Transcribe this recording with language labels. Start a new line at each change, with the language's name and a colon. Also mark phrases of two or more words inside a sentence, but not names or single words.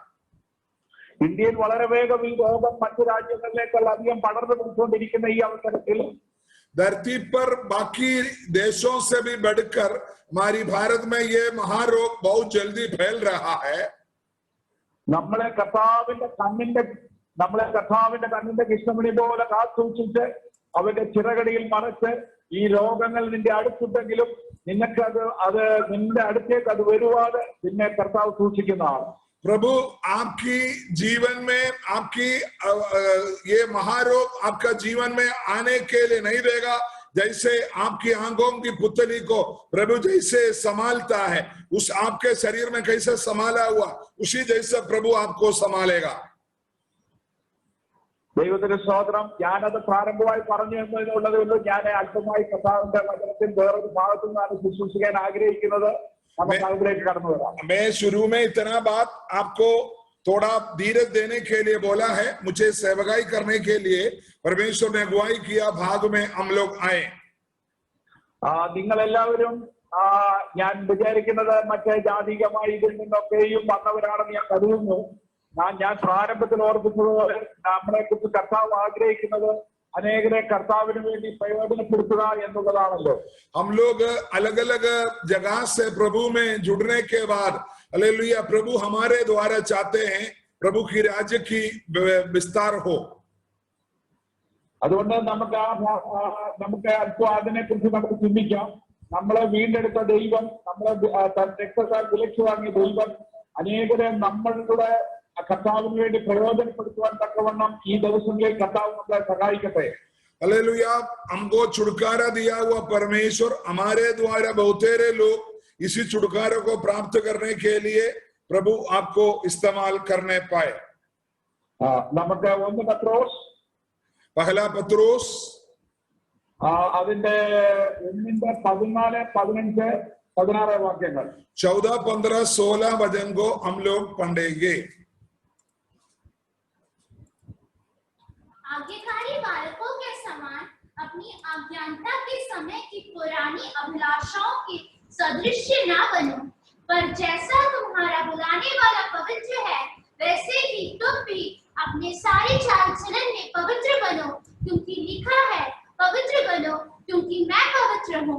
Malayalam: ഇന്ത്യയിൽ വളരെ വേഗം ഈ രോഗം മറ്റു രാജ്യങ്ങളിലേക്കുള്ള അധികം പടർന്നു പിടിച്ചുകൊണ്ടിരിക്കുന്ന ഈ അവസരത്തിൽ
Hindi: धरती पर बाकी देशों से भी बढ़कर हमारी भारत में ये महारोग बहुत जल्दी फैल रहा है.
Malayalam: നമ്മളെ കർത്താവിന്റെ കണ്ണിന്റെ കൃഷ്ണമണി പോലെ കാത്തുസൂക്ഷിച്ച് അവന്റെ ചിറകടിയിൽ മറച്ച് ഈ രോഗങ്ങൾ നിന്റെ അടുത്തുണ്ടെങ്കിലും നിനക്ക് അത് നിന്റെ അടുത്തേക്ക് അത് വരുവാതെ നിന്നെ കർത്താവ് സൂക്ഷിക്കുന്നതാണ്.
Hindi: प्रभु आपकी जीवन में आपकी ये महारोग आपका जीवन में आने के लिए नहीं देगा, जैसे आपकी आंखों की पुतली को प्रभु जैसे संभालता है, उस आपके शरीर में कैसे संभाला हुआ उसी जैसे प्रभु आपको संभालेगा।
Malayalam: ദൈവത്തിന്റെ സ്തോത്രം. ഞാനത് പ്രാരംഭമായി പറഞ്ഞു എന്നുള്ളതേ ഉള്ളൂ. ഞാൻ അല്പമായി കർത്താവിന്റെ വചനത്തിൽ വേറൊരു ഭാഗത്തു നിന്നാണ് ശുശ്രൂഷിക്കാൻ ആഗ്രഹിക്കുന്നത്. നമുക്ക് അതിലേക്ക് കടന്നു വരാം.
Hindi: मैं शुरू में इतना बात आपको थोड़ा धीरज देने के लिए बोला है, मुझे सेवकाई करने के लिए परमेश्वर ने अगुवाई किया, भाग में हम लोग आए।
Malayalam: നിങ്ങൾ എല്ലാവരും ഞാൻ വിചാരിക്കുന്നത് മറ്റേ ജാതികമായി ഇതിൽ നിന്നൊക്കെയും വന്നവരാണെന്ന് ഞാൻ കരുതുന്നു. ഞാൻ പ്രാരംഭത്തിൽ ഓർപ്പിച്ചതുപോലെ നമ്മളെ കുറിച്ച് കർത്താവ് ആഗ്രഹിക്കുന്നത് അനേകരെ കർത്താവിന് വേണ്ടി പ്രയോജനപ്പെടുത്തുക എന്നുള്ളതാണല്ലോ.
Hindi: हम लोग अलग अलग जगह से प्रभु में जुड़ने के बाद हालेलुया प्रभु हमारे द्वारा चाहते हैं प्रभु की राज्य की विस्तार हो.
Malayalam: അതുകൊണ്ട് നമുക്ക് അല്പം അതിനെക്കുറിച്ച് നമുക്ക് ചിന്തിക്കാം. നമ്മളെ വീണ്ടെടുത്ത ദൈവം, നമ്മളെ രക്തത്താൽ വിലയ്ക്ക് വാങ്ങിയ ദൈവം അനേകരെ നമ്മളുടെ കർത്താവിന് വേണ്ടി പ്രയോജനപ്പെടുത്തുവാൻ തക്കവണ്ണം ഈ ദിവസങ്ങളിൽ കർത്താവ് നമ്മളെ സഹായിക്കട്ടെ.
Hindi: हालेलुया. हमको छुटकारा दिया हुआ परमेश्वर हमारे द्वारा बहुतेरे लोग इसी छुटकारा को प्राप्त करने के लिए प्रभु आपको इस्तेमाल करने पाए.
Malayalam: നമുക്ക് 1 പത്രോസ്
Hindi: पहला पत्रोस
Malayalam: അതിന്റെ 1:14, 15, 16 വാക്യങ്ങൾ
Hindi: 14, 15, 16 वचन को हम लोग पढ़ेंगे. आज्ञाकारी बालकों के समान अपनी अज्ञानता के समय की पुरानी अभिलाषाओं के सदृश न बनो, पर जैसा तुम्हारा बुलाने वाला पवित्र है वैसे ही तुम भी अपने सारे चाल चलन में पवित्र बनो, क्योंकि लिखा है पवित्र बनो क्योंकि मैं पवित्र हूँ.